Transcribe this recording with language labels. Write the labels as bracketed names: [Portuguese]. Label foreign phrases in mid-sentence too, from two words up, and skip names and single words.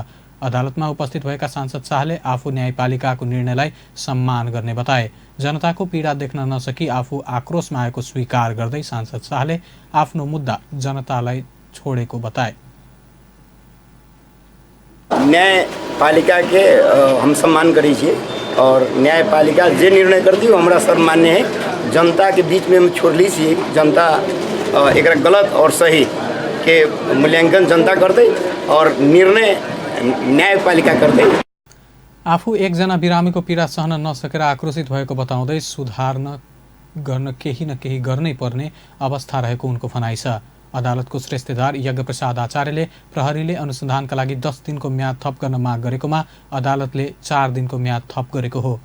[Nepali] अदालतमा उपस्थित भएका सांसद शाहले आफू न्यायपालिकाको निर्णयलाई सम्मान गर्ने बताए। जनताको पीडा देख्न नसकी आफू आक्रोशमा आएको स्वीकार गर्दै सांसद शाहले आफ्नो मुद्दा जनतालाई छोडेको बताए। [Maithili] न्यायपालिका के हम सम्मान करै छियै और न्यायपालिका जे निर्णय करती है हमरा सर्वमान्य है। जनता के बीच में हम छोड़ली छियै। जनता एकरा गलत और सही के मूल्यांकन जनता करतै और निर्णय न्यायपालिका गर्दै। [Nepali] आफू एकजना बिरामीको पीडा सहन नसकेर आक्रोशित भएको बताउँदै सुधार गर्न केही न केही गर्नै पर्ने अवस्था रहेको उनको भनाइ छ। अदालतको श्रेष्ठदार यज्ञप्रसाद आचार्यले प्रहरीले अनुसन्धानका लागि 10 दिनको म्याद थप गर्न माग गरेकोमा अदालतले 4 दिनको म्याद थप गरेको हो।